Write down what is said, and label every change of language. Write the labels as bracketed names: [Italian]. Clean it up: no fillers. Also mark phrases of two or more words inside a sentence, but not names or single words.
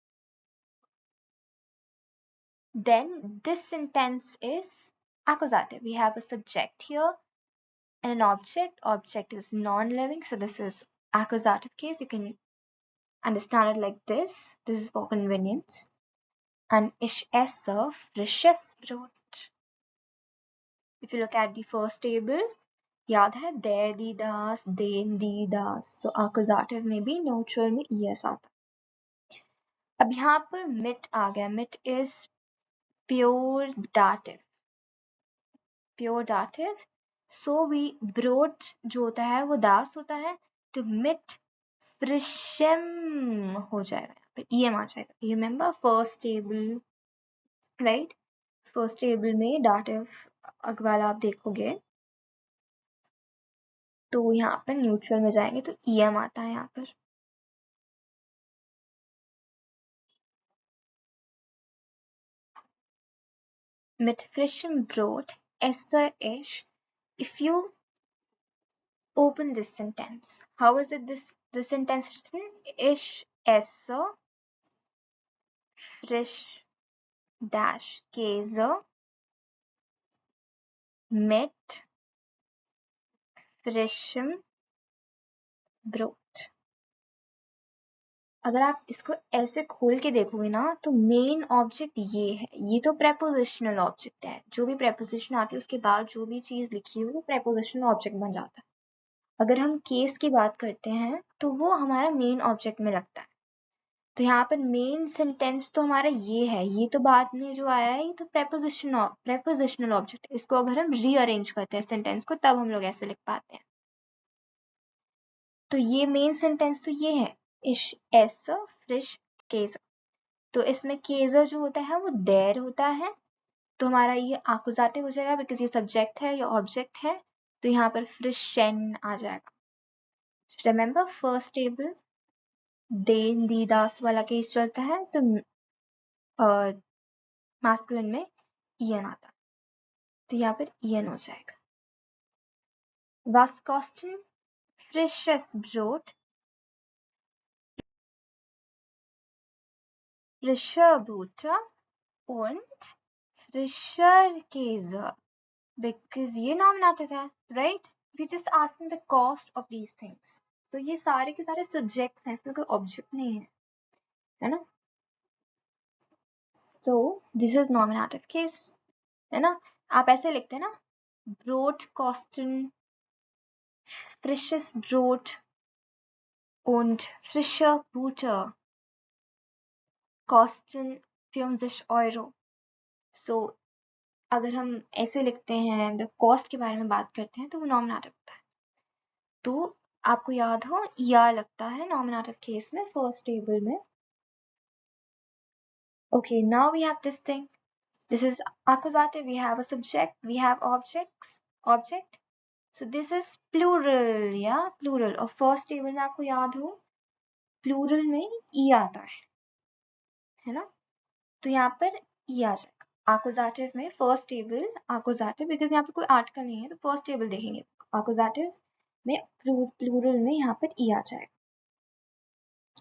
[English] Then this sentence is accusative. We have a subject here and an object. Object is non-living, so this is accusative case. You can understand it like this. This is for convenience. [German] And ich esse frisches Brot. [English] If you look at the first table, [Hindi] याद है [German] der, die, das, den, die, das. [Hindi] So accusative में भी neutral में es आता. अब यहाँ पर mit आ गया. [English] Mit is pure dative. Pure dative. [Hindi] So we Brot जो होता है वो das होता है तो [German] mit frischem [Hindi] हो जाएगा. फिर em आ जाएगा. [English] You remember first table, right? First table [Hindi] में dative अगवाल आप देखोगे तो यहाँ पर न्यूट्रल में जाएंगे तो em आता है यहाँ पर. [German] Mit frischem Brot esse ich. [English] If you open this sentence, how is it this sentence written? [German] Ich esse frisch dash Käse mit frischem Brot. [Hindi] अगर आप इसको ऐसे खोल के देखोगे ना तो [English] main object [Hindi] ये है. ये तो [English] prepositional object [Hindi] है. जो भी प्रेपोजिशन आती है उसके बाद जो भी चीज लिखी हो वो [English] prepositional object [Hindi] बन जाता है. अगर हम केस की बात करते हैं तो वो हमारा [English] main object [Hindi] में लगता है. तो यहाँ पर [English] main sentence [Hindi] तो हमारा ये है. ये तो बाद में जो आया है ये तो [English] prepositional object [Hindi] है. इसको अगर हम रीअरेंज करते हैं सेंटेंस को तब हम लोग ऐसे लिख पाते हैं. तो ये [English] main sentence [Hindi] तो ये है, [German] इश esse frisch Käse। [Hindi] तो इसमें केजर जो होता है वो देर होता है, तो हमारा ये आकुजाटिव हो जाएगा बिकॉज ये सब्जेक्ट है, ये ऑब्जेक्ट है, तो यहाँ पर फ्रिशन आ जाएगा। [English] remember first table [German] den die das [Hindi] वाला केस चलता है, तो मास्कुलिन में ईएन आता है, तो यहाँ पर ईएन हो जाएगा। [German] Was kosten frisches Brot, frischer Butter und frischer Käse, [Hindi] because ये nominative है, [English] right? We just asking the cost of these things. [Hindi] तो ये सारे के सारे subjects हैं, इसमें कोई object नहीं है ना? [English] So this is nominative case, [Hindi] है ना? आप ऐसे लिखते हैं ना, [German] Brot kosten frisches Brot und frischer Butter kosten 50 Euro. [Hindi] So अगर हम ऐसे लिखते हैं, जब कॉस्ट के बारे में बात करते हैं, तो वो नॉमिनेटिव होता है। तो आपको याद हो या लगता है [English] nominative case [Hindi] में [English] first table [Hindi] में। [English] Okay, now we have this thing. This is accusative. We have a subject. We have object. So this is plural, yeah, plural. [Hindi] और [English] first table [Hindi] में आपको याद हो प्लूरल में ई आता है ना? तो यहाँ पर ई आ जाएगा। आकुजाटिव में [English] first table [Hindi] आकुजाटिव, बिकॉज यहाँ पे कोई आर्टिकल नहीं है तो [English] first table [Hindi] देखेंगे। आकुजाटिव में प्लूरल में यहाँ पर ई आ जाएगा।